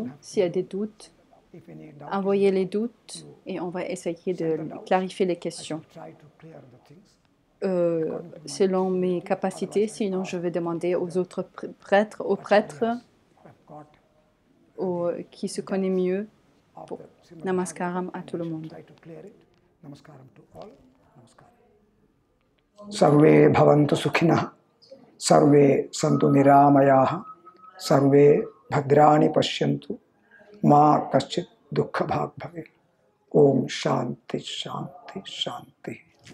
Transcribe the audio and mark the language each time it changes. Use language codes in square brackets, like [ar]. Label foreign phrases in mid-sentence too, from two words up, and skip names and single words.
[fr] S'il y a des doutes, envoyez les doutes et on va essayer de clarifier les questions. Selon mes capacités, sinon je vais demander aux autres prêtres, qui se connaissent mieux. Namaskaram à tout le monde. [sa] Sarve bhavantu sukhinah, sarve santu niramayah, sarve bhadrani pashyantu, ma kaschit dukkha bhag bhave. Om Shanti Shanti Shanti.